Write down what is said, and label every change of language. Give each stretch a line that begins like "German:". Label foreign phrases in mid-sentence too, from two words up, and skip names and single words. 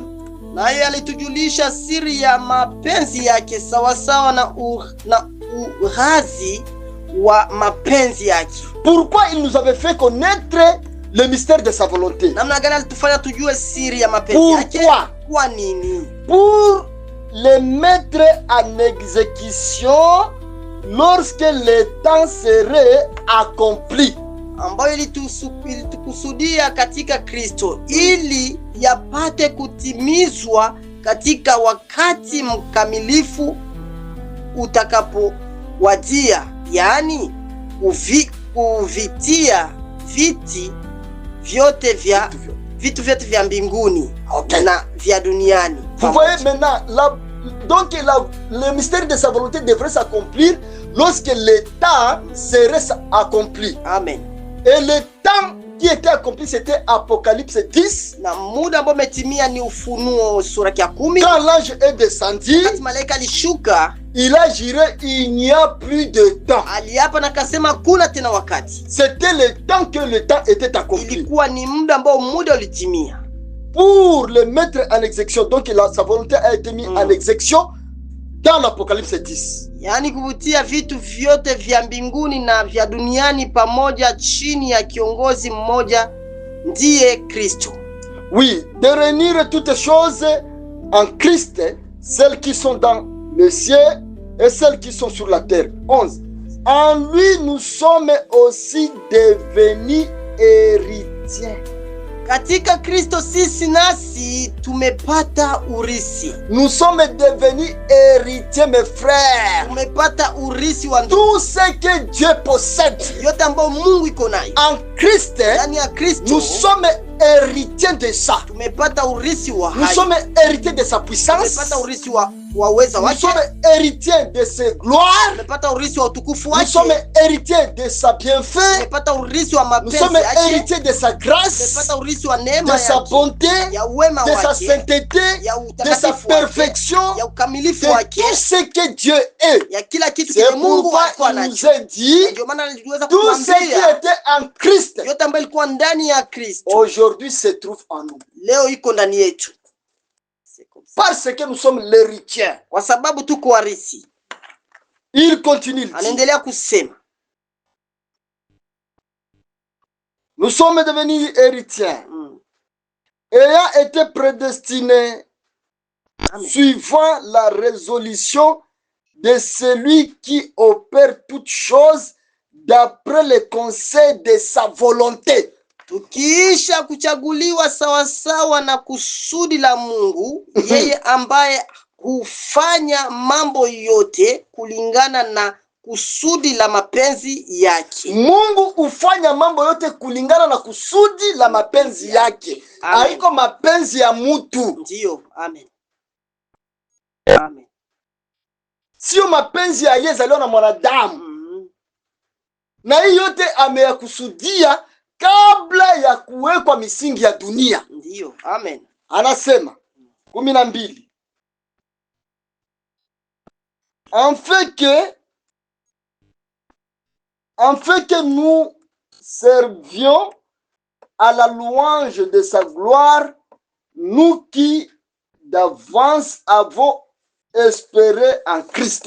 Swahili: Naye alitujulisha siri ya mapenzi yake sawasawa na urazi wa mapenzi yake.
French: Pourquoi il nous avait fait connaître le mystère de sa volonté?
Swahili: Namna gani alitufanya tujue siri ya mapenzi yake? Kwa nini?
French: Pour les mettre en exécution lorsque le temps serait accompli.
Swahili: Ambayo ilitukusudia katika Kristo ili yapate kutimizwa katika wakati mkamilifu utakapowadia, yani kuvitia vitu vyote vya mbinguni na vya duniani.
French: Vous voyez maintenant, le mystère de sa volonté devrait s'accomplir lorsque le temps serait accompli. Amen. Et le temps qui était accompli, c'était Apocalypse 10.
Swahili: Na muda ambao umetimia ni Ufunuo sura ya 10.
French: Quand l'ange est descendu,
Swahili: malaika alishuka,
French: il a juré, il n'y a plus de temps.
Swahili: Aliapa na kasema kuna tena wakati.
French: C'était le temps que le temps était accompli.
Swahili: Ilikuwa ni muda ambao muda ulitimia.
French: Pour le mettre en exécution, donc sa volonté a été mise en exécution dans l'Apocalypse 10.
Swahili: Yani kuvutia vitu vyote vya mbinguni na vya duniani pamoja chini ya kiongozi mmoja, ndiye Kristo.
French: Oui, de réunir toutes choses en Christ, celles qui sont dans le ciel et celles qui sont sur la terre. 11. En lui nous sommes aussi devenus héritiers.
Swahili: Katika Kristo sisi nasi tumepata urisi.
French: Nous sommes devenus héritiers, mes frères.
Swahili: Tumepata urisi wa ndugu.
French: Tout ce que Dieu possède,
Swahili: yote ambayo Mungu iko nayo
French: en Christ,
Swahili: ndani ya Kristo,
French: nous sommes héritiers de ça.
Swahili: Tumepata urisi wa hai.
French: Nous sommes héritiers de sa puissance.
Swahili: Tumepata urisi wa uweza wake.
French: Nous sommes héritiers de ses gloires.
Swahili: Tumepata urisi wa utukufu wake.
French: Nous sommes héritiers de sa bienfait.
Swahili: Tumepata urisi wa mapenzi yake.
French: Nous sommes
Swahili: yake.
French: héritiers de sa grâce.
Swahili: Tumepata urisi wa neema
French: de sa bonté,
Swahili: ya wema
French: de
Swahili: wake,
French: sa sainteté, de sa perfection,
Swahili: ya ukamilifu
French: de
Swahili: wake,
French: tout ce que Dieu est.
Swahili: Ya kila kitu
French: c'est pourquoi il nous a dit tout ce qui était en Christ,
Swahili: yote ambayo ilikuwa ndani ya Kristo,
French: aujourd'hui se trouve en nous.
Swahili: Leo iko ndani yetu.
French: Parce que nous sommes l'héritier.
Swahili: Kwa sababu tuko warisi.
French: Il continue.
Swahili: Anaendelea kusema.
French: Nous sommes devenus héritiers. Ayant été prédestinés suivant la résolution de celui qui opère toutes choses d'après le conseil de sa volonté.
Swahili: Tukiisha kuchaguliwa sawasawa na kusudi la Mungu, yeye ambaye hufanya mambo yote kulingana na kusudi la mapenzi yake. Mungu hufanya mambo yote kulingana na kusudi la mapenzi yake. Haiko mapenzi ya mtu. Ndio, amen. Amen. Sio mapenzi ya yeye zaliwa na mwanadamu. Na hii yote ameyakusudia kabla ya kuwekwa misingi ya dunia. Ndio, amen. Anasema 12.
French: En fait que nous servions à la louange de sa gloire, nous qui d'avance avons espéré en Christ.